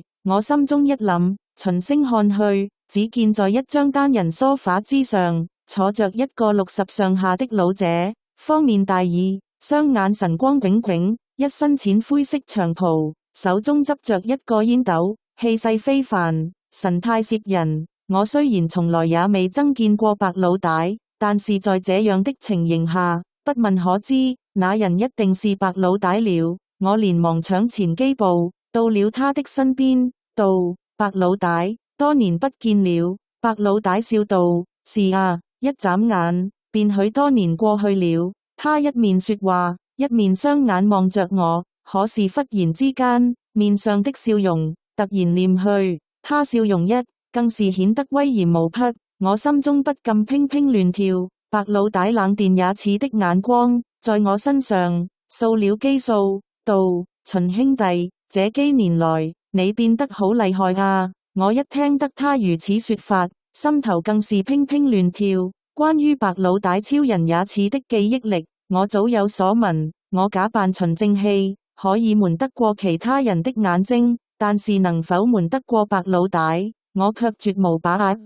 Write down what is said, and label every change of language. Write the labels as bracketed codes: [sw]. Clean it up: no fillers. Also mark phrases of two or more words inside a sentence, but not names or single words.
[zh] 我心中一諗，循聲看去，只見在一張單人梳化之上，坐着一個60上下的老者，方面大耳，雙眼神光炯炯，一身淺灰色長袍，手中執着一個煙斗，氣勢非凡，神態攝人。我雖然從來也未曾見過白老大，但是在這樣的情形下，不問可知，那人一定是白老大了。我連忙搶前幾步，到了他的身邊，道：白老大，多年不見了。白老大笑道：是啊，一眨眼，便許多年過去了。他一面說話，一面雙眼望着我，可是忽然之間，面上的笑容突然斂去，他笑容更是顯得威嚴無匹。我心中不禁怦怦亂跳，白老大冷電也似的眼光在我身上掃了幾掃，道：秦兄弟，這幾年來你變得好厲害啊！我一聽得他如此說法，心頭更是怦怦亂跳。關於白老大超人也似的記憶力，我早有所聞。我假扮秦正氣，可以瞞得過其他人的眼睛，但是能否瞞得過白老大，我卻絕無把握。